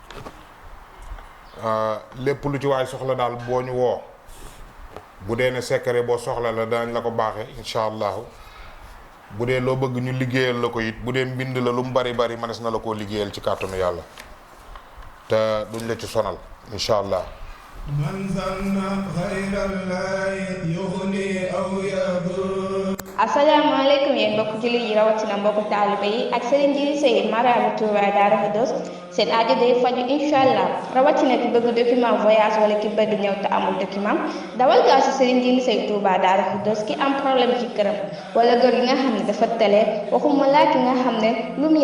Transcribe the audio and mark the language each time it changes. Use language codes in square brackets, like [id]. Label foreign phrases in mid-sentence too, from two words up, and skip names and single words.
[wo] lépp lu ci waay soxla daal boo ñu woo bu dee ne secret boo soxla la danañ la ko baaxee [ar] إن شاء الله [wo] bu dee loo bëgg ñu liggéeyal la ko it bu dee mbind la lu mu bari mënees na la koo liggéeyal ci kàttanu yàlla te duñ la ci sonal [ar] إن شاء الله. من ظن غير الله يغني أو يضر. [wo] asalaamaaleykum yéen mbokku jullit yi rawatina mbokku taalibe yi ak Serigne Djily Seye maraabu Touba Darou Khoudoss seen aajo day faju [ar] إن شاء الله [wo] rawatina ki bëgg [fr] document voyage [wo] wala ki bëgg ñëw te amul document dawal gaaw si Serigne Djily Seye Touba Darou Khoudoss ki am problème ci këram wala gër gi nga xam ne dafa tële waxuma laa ki nga xam ne lu mu